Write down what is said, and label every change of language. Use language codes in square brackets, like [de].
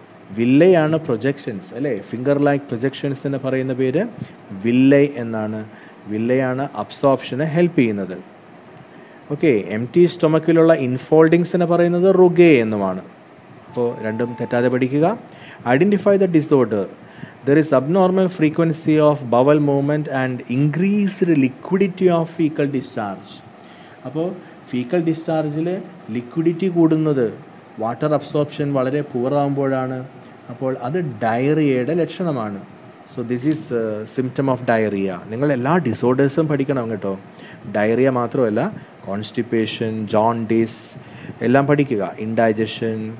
[ml] വില്ലയാണ് projections അല്ലേ. Finger like പ്രൊജക്ഷൻസിന് പറയുന്ന പേര് വില്ലൈ എന്നാണ്. വില്ലയാണ് അബ്സോർപ്ഷന് ഹെൽപ്പ് ചെയ്യുന്നത്. ഓക്കെ, എംപ്റ്റി സ്റ്റൊമക്കിലുള്ള ഇൻഫോൾഡിങ്സിനെ പറയുന്നത് റുഗേ എന്നുമാണ്. അപ്പോൾ രണ്ടും തെറ്റാതെ പഠിക്കുക. [en] Identify the disorder. There is abnormal frequency of bowel movement and increased liquidity of fecal discharge. [ml] അപ്പോൾ ഫീക്കൽ ഡിസ്ചാർജിൽ ലിക്വിഡിറ്റി കൂടുന്നത് വാട്ടർ അബ്സോർപ്ഷൻ വളരെ പൂറാകുമ്പോഴാണ്. അപ്പോൾ അത് ഡയറിയയുടെ ലക്ഷണമാണ്. [en] So this is symptom of diarrhoea. [ml] നിങ്ങൾ എല്ലാ ഡിസോർഡേഴ്സും പഠിക്കണം കേട്ടോ. ഡയറിയ മാത്രമല്ല, കോൺസ്റ്റിപ്പേഷൻ, ജോണ്ടിസ് എല്ലാം പഠിക്കുക. ഇൻഡൈജഷൻ.